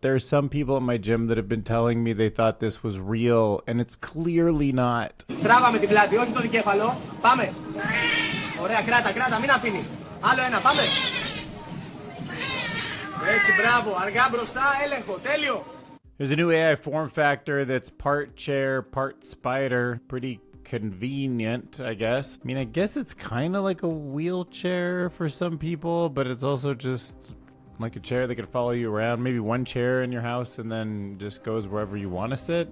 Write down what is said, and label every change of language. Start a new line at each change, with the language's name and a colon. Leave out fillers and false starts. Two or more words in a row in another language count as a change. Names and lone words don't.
English: There are some people at my gym that have been telling me they thought this was real, and it's clearly not.
Greek: Τράβαμε την πλάτη, όχι το δικέφαλο. Πάμε. Ωραία, κράτα, μην αφήνεις. Άλλο ένα, πάμε. Έτσι, μπράβο. Αργά μπροστά, έλεγχο. Τέλειο.
English: There's a new AI form factor that's part chair, part spider. Pretty convenient, I guess. I mean, I guess it's kind of like a wheelchair for some people, but it's also just like a chair that could follow you around. Maybe one chair in your house and then just goes wherever you want to sit.